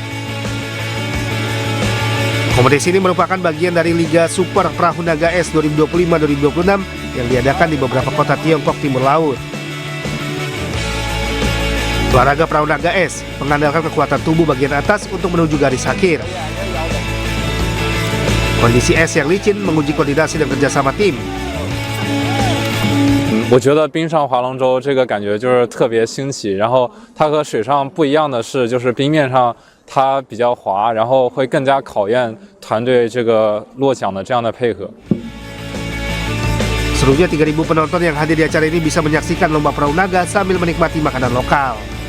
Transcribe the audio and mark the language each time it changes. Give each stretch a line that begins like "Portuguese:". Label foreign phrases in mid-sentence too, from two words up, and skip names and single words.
Indonesian: Kompetisi ini merupakan bagian dari Liga Super Perahu Naga Es 2025-2026 yang diadakan di beberapa kota Tiongkok Timur Laut. Olahraga perahu naga es mengandalkan kekuatan tubuh bagian atas untuk menuju garis akhir. Kondisi es yang licin menguji koordinasi dan kerjasama tim.
Chinese: 我觉得冰上划龙舟这个感觉就是特别新奇，然后它和水上不一样的是，就是冰面上它比较滑，然后会更加考验团队这个落桨的这样的配合。
Indonesian: Seluruhnya 3.000 penonton yang hadir di acara ini bisa menyaksikan lomba perahu naga sambil menikmati makanan lokal.